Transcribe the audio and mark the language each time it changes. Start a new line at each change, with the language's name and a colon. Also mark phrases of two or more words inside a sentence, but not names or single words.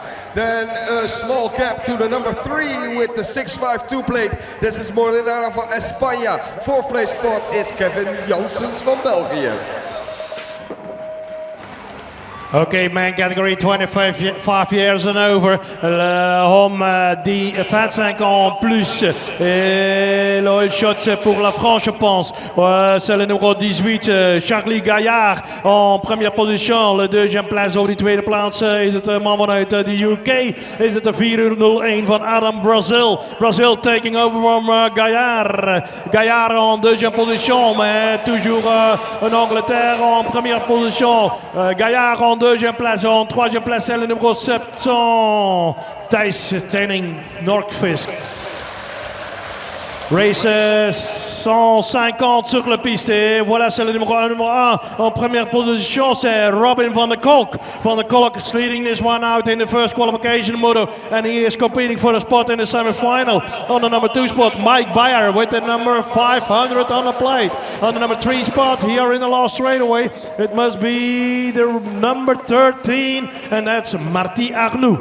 English: Then a small gap to the number 3 with the 652 plate. This is Moreira van España. Fourth place spot is Kevin Janssens from België. Okay, man category 25 years and over.
French: Homme 25 ans plus. Et l'oil shot c'est pour la France, je pense. C'est le numéro 18, Charlie Gaillard en première position. Le deuxième place
Dutch: over die tweede plaats is het man vanuit de UK. Is het de 401 van Adam Brazil.
English: Brazil taking over from Gaillard.
French: Gaillard en deuxième position, mais toujours en Angleterre en première position. Gaillard en deuxième place, en troisième place, c'est le numéro 700, Thijs Tenning Nordqvist. Race 150 sur la piste. Et voilà, c'est le numéro 1. En première position, c'est Robin van der Kolk.
English: Van der Kolk is leading this one out in the first qualification moto. And he is competing for the spot in the semi-final. On the number 2 spot, Mike Beyer with the number 500 on the plate. On the number 3 spot, here in the last straightaway, it must be the number 13. And that's Marty Arnoux.